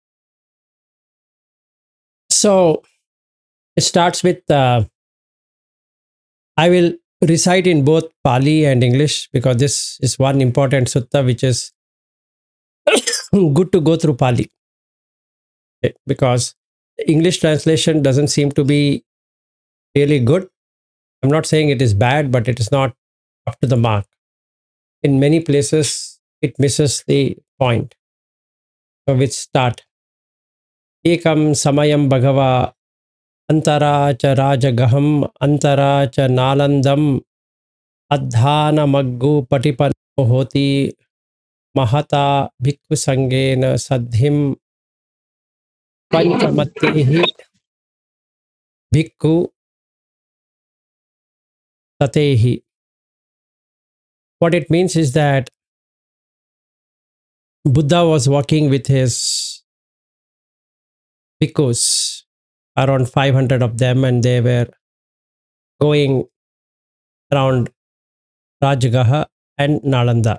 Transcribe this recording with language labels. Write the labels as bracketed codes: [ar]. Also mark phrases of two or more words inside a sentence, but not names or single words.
[en] So it starts with I will recite in both Pali and English because this is one important sutta which is good to go through Pali because English translation doesn't seem to be really good. I'm not saying it is bad, but it is not up to the mark. In many places, it misses the point. So we start. [pi] Ekam samayam bhagava antara cha rajagaham antara cha nalandam adhana maggu patipanno hoti mahata bhikkhu sangena sadhim panchamattehi bhikkhu tatehi. [en] What it means is that Buddha was walking with his bhikkhus, around 500 of them, and they were going around Rajagaha and Nalanda.